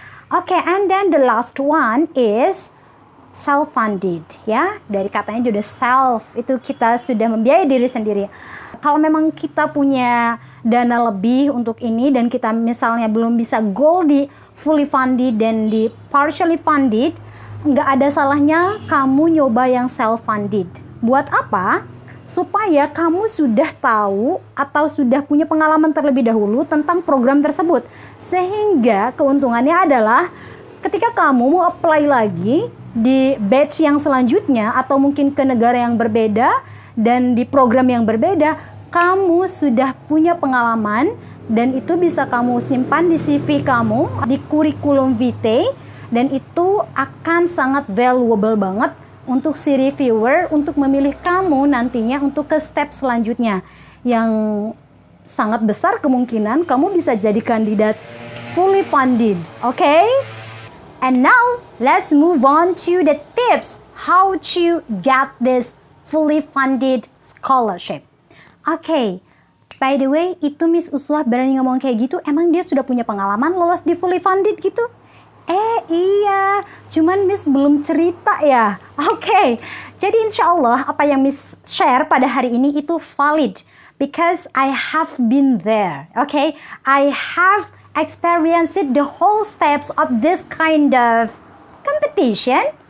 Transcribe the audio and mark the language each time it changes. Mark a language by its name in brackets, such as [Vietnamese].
[English] Oke, and then the last one is self-funded ya. [Indonesian] Dari katanya sudah self, itu kita sudah membiayai diri sendiri. Kalau memang kita punya dana lebih untuk ini dan kita misalnya belum bisa goal di fully funded dan di partially funded, nggak ada salahnya kamu nyoba yang self-funded. Buat apa? Supaya kamu sudah tahu atau sudah punya pengalaman terlebih dahulu tentang program tersebut. Sehingga keuntungannya adalah ketika kamu mau apply lagi di batch yang selanjutnya atau mungkin ke negara yang berbeda dan di program yang berbeda, kamu sudah punya pengalaman dan itu bisa kamu simpan di CV kamu, di kurikulum vitae, dan itu akan sangat valuable banget untuk si reviewer untuk memilih kamu nantinya untuk ke step selanjutnya yang sangat besar kemungkinan kamu bisa jadi kandidat fully funded. [English] Okay? And now let's move on to the tips how to get this fully funded scholarship. [Indonesian] Oke, [English] by the way, [Indonesian] itu Miss Uswah berani ngomong kayak gitu, emang dia sudah punya pengalaman lolos di fully funded gitu? Iya, cuman Miss belum cerita ya. Oke, jadi insya Allah apa yang Miss share pada hari ini itu valid. [English] Because I have been there, okay? I have experienced the whole steps of this kind of competition.